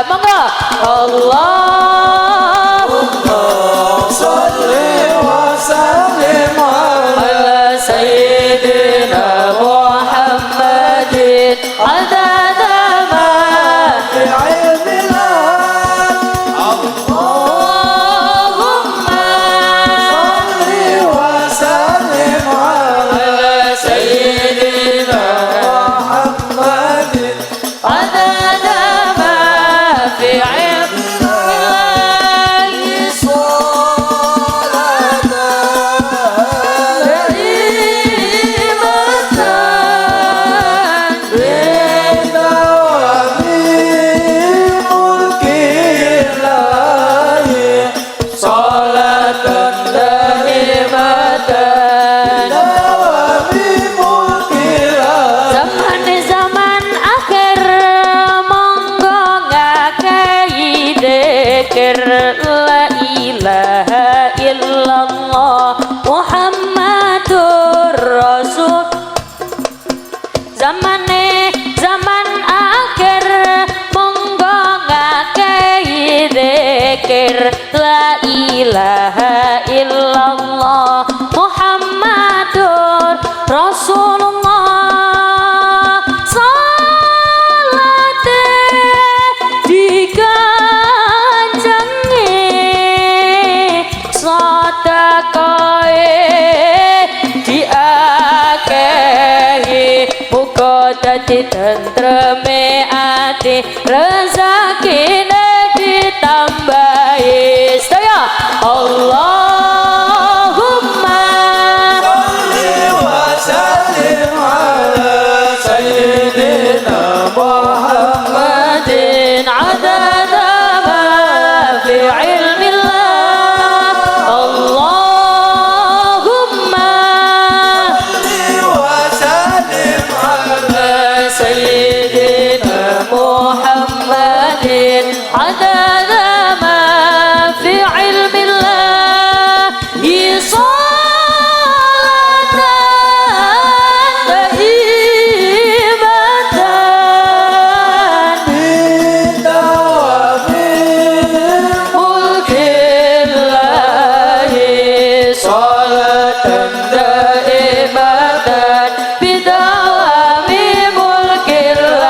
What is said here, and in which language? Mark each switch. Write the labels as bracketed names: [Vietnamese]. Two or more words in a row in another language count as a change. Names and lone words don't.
[Arabic] Monggo اللهم صل وسلم على سيدنا محمد عدد ما في علم الله. اللهم صل وسلم على سيدنا محمد عدد ما في علم الله صلاة دائمة بدوام ملك الله صلاة [Javanese] daimatan zaman akhir monggo ngakei dzikir [Arabic] لا إله إلا الله محمد رسول. [Javanese] Zaman akhir monggo ngakei dzikir [Arabic] لا إله إلا الله محمد رسول الله. [Javanese] Salate dikanjengi sedekahe diakehi muga dadi tentreme ati rezekine ditambahi sedaya. [Arabic] اللهم صل وسلم على سيدنا محمد عدد ما في علم الله. اللهم صل وسلم على سيدنا محمد عدد ما في علم الله صلاة دائمة بدوام ملك الله صلاة دائمة بدوام ملك الله.